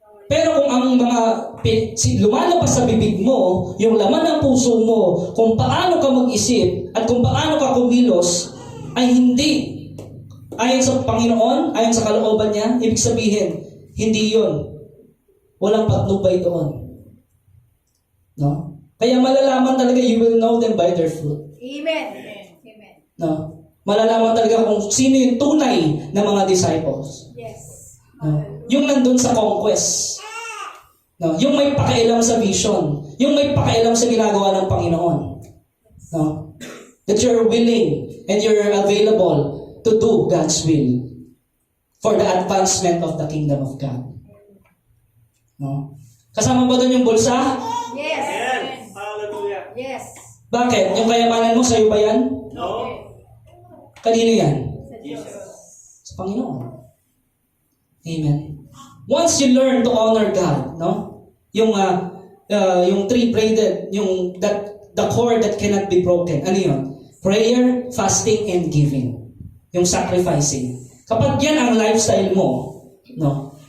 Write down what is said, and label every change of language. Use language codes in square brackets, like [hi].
[tl] Pero kung ang mga lumalabas sa bibig mo, yung laman ng puso mo, kung paano ka mag-isip at kung paano ka kumilos, ay hindi ayon sa Panginoon, ayon sa kalooban niya, ibig sabihin, hindi yun. Walang patnubay doon. No? Kaya malalaman talaga, [en] you will know them by their fruit. Amen. Amen. [tl] No? Malalaman talaga kung sino yung tunay na mga disciples. [en] Yes. [tl] No? Yung nandun sa conquest. No? Yung may pakialam sa vision. Yung may pakialam sa ginagawa ng Panginoon. No? [en] That you're willing and you're available to do God's will for the advancement of the kingdom of God. [tl] No? Kasama ba doon yung bulsa? [en] Yes. Yes. Hallelujah. Yes. [tl] Bakit? Yung kayamanan mo, sa'yo ba yan? [en] No. [tl] Kanino yan? Sa Diyos. Sa Panginoon. Amen. [en] Once you learn to honor God, no? Yung three-braided, yung the cord that cannot be broken. [tl] Ano yun? [en] Prayer, fasting, and giving. [tl] Yung sacrificing. Kapag yan ang lifestyle mo, no?